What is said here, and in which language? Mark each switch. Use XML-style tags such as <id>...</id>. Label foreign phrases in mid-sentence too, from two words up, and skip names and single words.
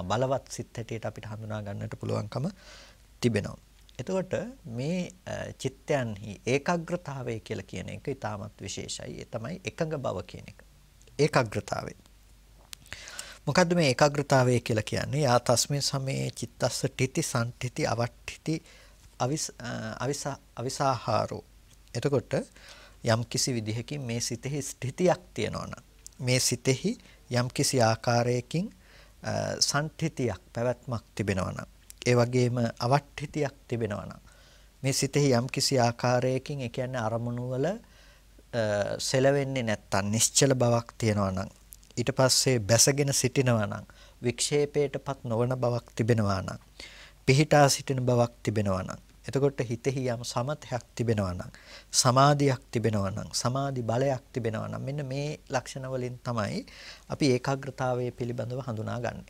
<si>බලවත් සිත් හැටියට අපිට හඳුනා ගන්නට පුළුවන්කම තිබෙනවා. එතකොට මේ චිත්තයන්හි ඒකාග්‍රතාවය කියලා කියන එක ඊටමත් විශේෂයි. ඒ තමයි එකඟ බව කියන එක. ඒකාග්‍රතාවය. මොකද්ද මේ ඒකාග්‍රතාවය කියලා කියන්නේ?</si> <pi>යා තස්මින් සමේ චිත්තස්ස ඨිති සම්ඨිති අවට්ඨිති අවිසාහාරෝ.</pi> <si>එතකොට යම්කිසි විදිහකින් මේ සිතෙහි ස්ථිතියක් තියෙනවා නම් මේ සිතෙහි යම්කිසි ආකාරයකින් සම්ඨිතියක් පැවැත්මක් තිබෙනවා නම් ඒ වගේම අවට්ඨිතියක් තිබෙනවා නම් මේ සිතෙහි යම්කිසි ආකාරයකින් ඒ කියන්නේ අරමුණු වල සෙලවෙන්නේ නැත්තම් නිශ්චල බවක් තියෙනවා නම් ඊට පස්සේ බැසගෙන සිටිනවා නම් වික්ෂේපයටපත් නොවන බවක් තිබෙනවා නම් පිහිටා සිටින බවක් තිබෙනවා නම් එතකොට හිතෙහි යම් සමතයක් තිබෙනවා නම් සමාධියක් තිබෙනවා නම් සමාධි බලයක් තිබෙනවා නම් මෙන්න මේ ලක්ෂණ වලින් තමයි අපි ඒකාග්‍රතාවය පිළිබඳව හඳුනාගන්නේ.</si>